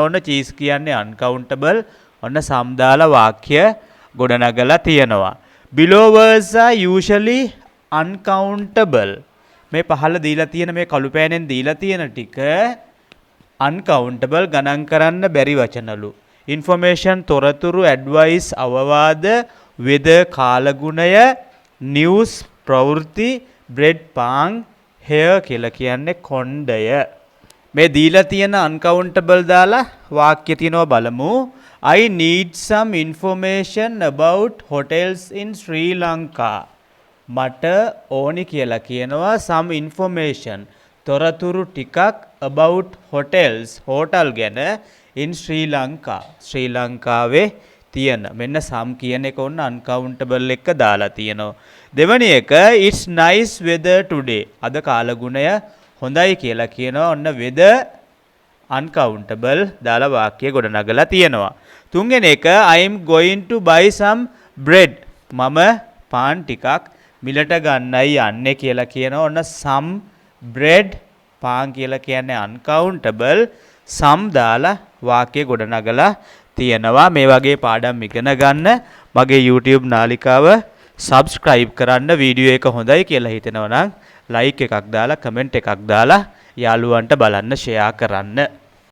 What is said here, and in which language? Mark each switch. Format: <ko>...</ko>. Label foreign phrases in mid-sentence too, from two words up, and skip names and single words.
<si>ඔන්න cheese කියන්නේ uncountable. ඔන්න some දාලා වාක්‍ය ගොඩනගලා තියෙනවා.</si> <en>below words are usually uncountable.</en> <si>මේ පහළ දීලා තියෙන මේ කළු පෑනෙන් දීලා තියෙන ටික uncountable ගණන් කරන්න බැරි වචනලු. information තොරතුරු advice අවවාද weather කාලගුණය news ප්‍රවෘත්ති bread පාන් hair කියලා කියන්නේ කොණ්ඩය. මේ දීලා තියෙන uncountable දාලා වාක්‍ය තියෙනවා බලමු.</si> <en>I need some information about hotels in Sri Lanka.</en> <si>මට ඕනි කියලා කියනවා</si> <en>some information</en> <si>තොරතුරු ටිකක්</si> <en>about hotels hotel</en> <si>ගැන</si> <en>in Sri Lanka.</en> <si>ශ්‍රී ලංකාවේ තියෙන මෙන්න some කියන එක ඔන්න uncountable එක දාලා තියෙනවා. දෙවැනි එක</si> <en>it's nice weather today.</en> <si>අද කාලගුණය හොඳයි කියලා කියනවා. ඔන්න weather uncountable දාලා වාක්‍ය ගොඩනගලා තියෙනවා. තුන්වෙනි එක</si> <en>I am going to buy some bread.</en> <si>මම පාන් ටිකක් මිලට ගන්නයි යන්නේ කියලා කියනවා. ඔන්න</si> <en>some bread</en> <si>පාන් කියලා කියන්නේ uncountable. some දාලා වාක්‍ය ගොඩනගලා තියෙනවා. මේ වගේ පාඩම් ඉගෙන ගන්න මගේ YouTube නාලිකාව subscribe කරන්න. වීඩියෝ එක හොඳයි කියලා හිතෙනවා නම් like එකක් දාලා comment එකක් දාලා යාළුවන්ට බලන්න share කරන්න.</si>